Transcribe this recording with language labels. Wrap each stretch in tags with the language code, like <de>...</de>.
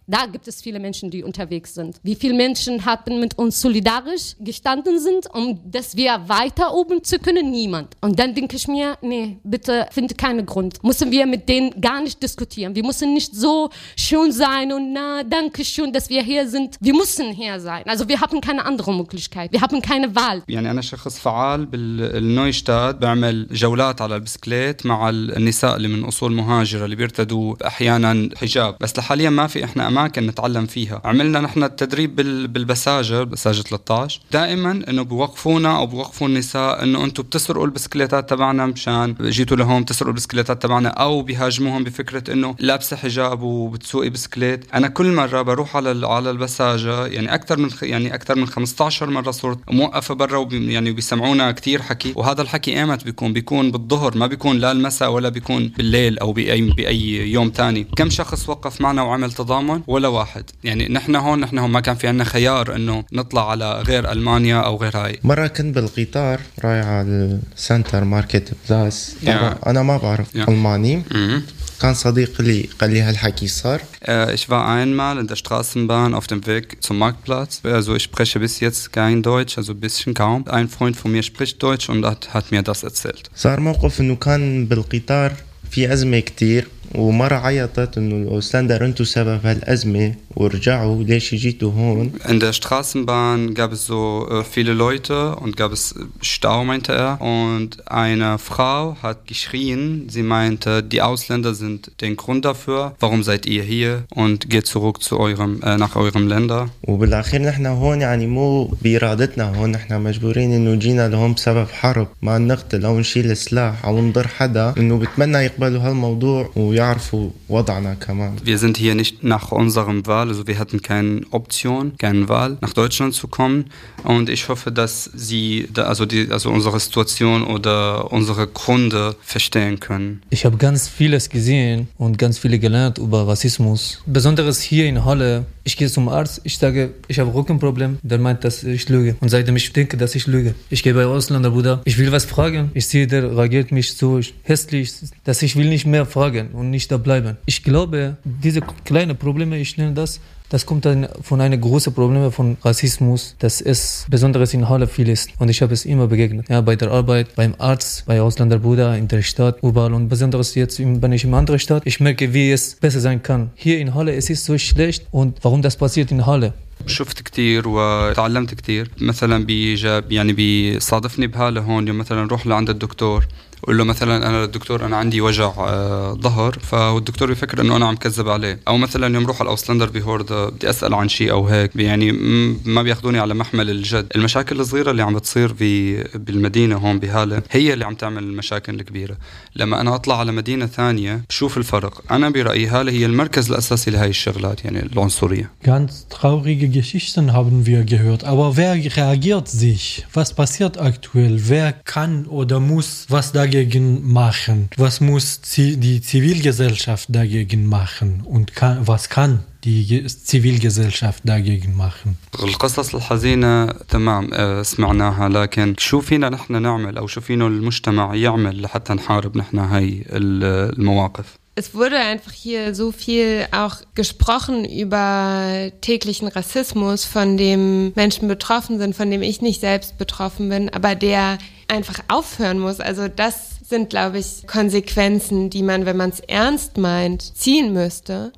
<de>Da gibt es viele Menschen, die unterwegs sind. Wie viele Menschen haben mit uns solidarisch gestanden sind, um dass wir weiter oben zu können? Niemand. Und dann denke ich mir, nee, bitte, finde keinen Grund. Müssen wir mit denen gar nicht diskutieren. Wir müssen nicht so schön sein und na, danke schön, dass wir hier sind. Wir müssen hier sein. Also wir haben keine andere Möglichkeit. Wir haben keine Wahl.</de> <ar>يعني أنا شخص فعال بالنويشتات, بعمل جولات على البسكليت مع النساء اللي من أصول مهاجرة اللي بيرتدوا أحيانا حجاب. بس لحاليا ما في إحنا أماكن نتعلم فيها. عملنا نحن التدريب بالبساجر, بساجر 13, دائما أنه بوقفونا أو بوقفوا النساء أنه أنتوا بتسرقوا البسكليتات تبعنا مشان جيتوا لهم تسرقوا البسكليتات تبعنا, أو بيهاجموهم بفكرة أنه لابسة حجاب وبتسوقي بسكليت. أنا كل مرة بروح على البساجر, يعني أكثر من 15 مرة صرت موقفة برا, يعني بيسمعونا كتير حكي. وهذا الحكي إيمت بيكون بالظهر, ما بيكون لا المساء ولا بيكون بالليل أو بأي يوم تاني. كم شخص وقف معنا وعمل تضامن؟ ولا واحد. يعني نحن هون ما كان في عندنا خيار انه نطلع على غير المانيا او غير هاي. مره كنت بالقطار رايح على السنتر ماركت بلاس, انا ما بعرف الماني. كان صديق لي قال لي هالحكي صار.</ar> <de>Ich war einmal in der Straßenbahn auf dem Weg zum Marktplatz. Also ich spreche bis jetzt kein Deutsch, also ein bisschen kaum. Ein Freund von mir spricht Deutsch und hat mir das erzählt.</de> <ar>صار موقف انه كان بالقطار في ازمه كثير, ومرة عيطت إنه الأستاندر أنتوا سبب هالأزمة ورجعوا ليش جيتوا هون؟</ar> <de>In der Straßenbahn gab es so viele Leute und gab es Stau, meinte er. Und eine Frau hat geschrien. Sie meinte, die Ausländer sind den Grund dafür. Warum seid ihr hier? Und geht zurück zu eurem nach eurem Länder.</de> <ar>وبالأخير نحنا هون يعني مو بإرادتنا هون, نحنا مجبورين إنه جينا لهم بسبب حرب. ما نقتل أو نشيل السلاح أو نضر حدا. إنه بتمنى يقبلوا هالموضوع.</ar> <de>Wir sind hier nicht nach unserem Wahl, also wir hatten keine Option, keine Wahl, nach Deutschland zu kommen. Und ich hoffe, dass Sie da, also unsere Situation oder unsere Gründe verstehen können. Ich habe ganz vieles gesehen und ganz viel gelernt über Rassismus. Besonders hier in Halle. Ich gehe zum Arzt, ich sage, ich habe Rückenproblem. Der meint, dass ich lüge. Und seitdem ich denke, dass ich lüge. Ich gehe bei Ausländer, Bruder. Ich will was fragen. Ich sehe, der reagiert mich so hässlich, dass ich will nicht mehr fragen und nicht da bleiben. Ich glaube, diese kleinen Probleme, ich nenne das, das kommt dann von einem großen Problem von Rassismus, das es besonders in Halle viel ist. Und ich habe es immer begegnet. Ja, bei der Arbeit, beim Arzt, bei Ausländerbruder, in der Stadt, überall. Und besonders jetzt, wenn ich in einer anderen Stadt, ich merke, wie es besser sein kann. Hier in Halle, es ist so schlecht. Und warum das passiert in Halle?</de> <ar>شفت كتير وتعلمت كتير. مثلا بيصادفني بهالة هون, يوم مثلا روح لعند الدكتور قول له مثلا أنا الدكتور أنا عندي وجع ظهر, فالدكتور بيفكر أنه أنا عم كذب عليه. أو مثلا يوم روح على الأوسلندر بهوردا بدي أسأل عن شيء أو هيك, يعني ما بياخذوني على محمل الجد. المشاكل الصغيرة اللي عم بتصير بالمدينة هون بهالة هي اللي عم تعمل المشاكل الكبيرة. لما أنا أطلع على مدينة ثانية بشوف الفرق. أنا برأيي هالة هي المركز الأساسي لهي الشغلات, يعني العنصرية.</ar> <de>ganz traurige Geschichten haben wir gehört, aber wer reagiert sich? Was passiert aktuell? Wer kann oder muss was dagegen machen? Was muss die Zivilgesellschaft dagegen machen? Und was kann die Zivilgesellschaft dagegen machen?</de> <ar>القصص الحزينة تمام سمعناها, لكن شو فينا نحن نعمل أو شو فينا المجتمع يعمل لحتى نحارب نحن هاي المواقف؟</ar> <de>Es wurde einfach hier so viel auch gesprochen über täglichen Rassismus, von dem Menschen betroffen sind, von dem ich nicht selbst betroffen bin, aber der einfach aufhören muss. Also das sind, glaube ich, Konsequenzen, die man, wenn man es ernst meint, ziehen müsste.</de>